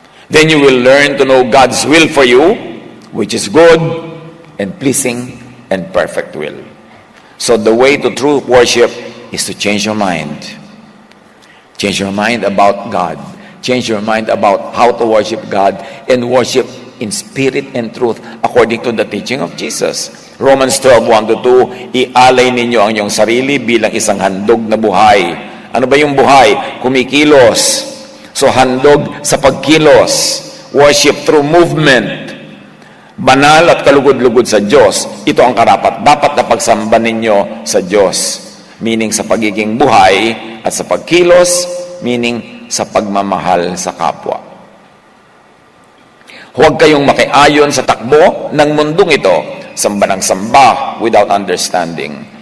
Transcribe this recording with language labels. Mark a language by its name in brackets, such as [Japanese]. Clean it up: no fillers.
[English] Then you will learn to know God's will for you, which is good and pleasing and perfect will. So the way to true worship is to change your mind. Change your mind about God. Change your mind about how to worship God and worship in spirit and truth according to the teaching of Jesus. [Filipino] Romans 12:1-2, ialay ninyo ang inyong sarili bilang isang handog na buhay. Ano ba yung buhay? Kumikilos. So handog sa pagkilos. [English] Worship through movement. [Filipino] Banal at kalugod-lugod sa Diyos. Ito ang karapat-dapat na pagsamba ninyo sa Diyos. Meaning sa pagiging buhay at sa pagkilos, meaning sa pagmamahal sa kapwa. Huwag kayong makiayon sa takbo ng mundong ito, samba ng samba [English] without understanding.